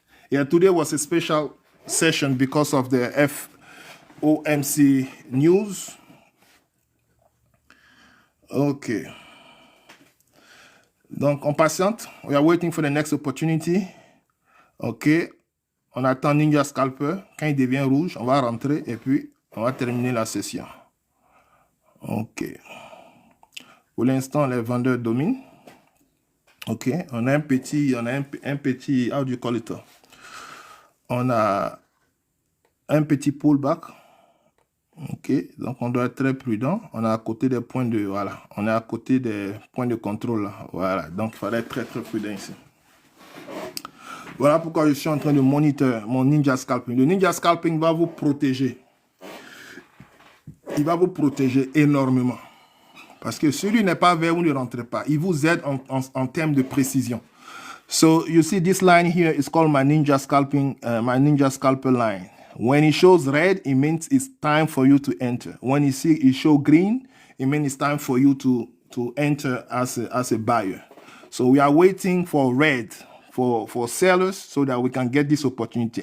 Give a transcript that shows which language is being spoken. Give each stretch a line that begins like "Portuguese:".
English: Yeah, today was a special session because of the FOMC news. Okay.
French: Donc, on patiente.
English: We are waiting for the next opportunity.
French: OK. On attend Ninja Scalper. Quand il devient rouge, on va rentrer et puis on va terminer la session. OK. Pour l'instant, les vendeurs dominent. OK. On a un petit,
English: how do you call it?
French: On a un petit pullback. OK. Donc, on doit être très prudent. On est à côté des points de, voilà. On est à côté des points de contrôle. Là. Voilà. Donc, il fallait être très, très prudent ici. Voilà pourquoi je suis en train de monitorer mon Ninja Scalping. Le Ninja Scalping va vous protéger. Il va vous protéger énormément. Parce que celui n'est pas vert, vous ne rentrez pas. Il vous aide en termes de précision.
English: So, you see this line here is called my Ninja Scalping, my Ninja Scalper line. When it shows red, it means it's time for you to enter. When you see it show green, it means it's time for you to enter as a buyer. So we are waiting for red for sellers so that we can get this opportunity.